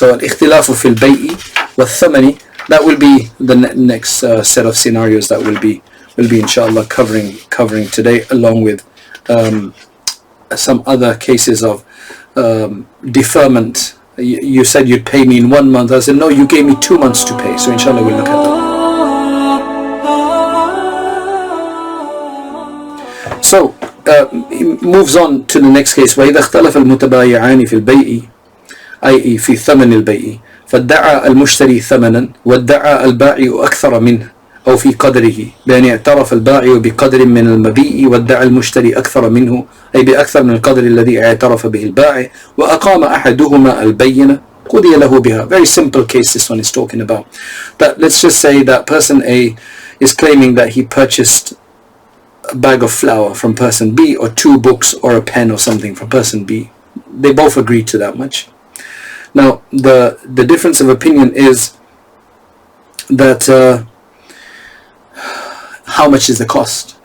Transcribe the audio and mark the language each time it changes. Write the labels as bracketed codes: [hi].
[en] So al-ikhtilafu fil bay'i wa thamani, that will be the next set of scenarios that will be inshallah covering today, along with some other cases of deferment. You said you'd pay me in 1 month. I said no, you gave me 2 months to pay. So inshallah we'll look at that. So moves on to the next case. [ar] وإذا اختلف المتبايعان في البيع أي في ثمن البيع فادعى المشتري ثمنا وادعى البائع أكثر منه أو في قدره بأن اعترف البائع بقدر من المبيع وادعى المشتري أكثر منه أي بأكثر من القدر الذي اعترف به البائع وأقام أحدهما البينة قضي له بها. [en] Very simple case this one is talking about. But let's just say that person A is claiming that he purchased a bag of flour from person B, or 2 books or a pen or something from person B. They both agreed to that much. Now the difference of opinion is that how much is the cost.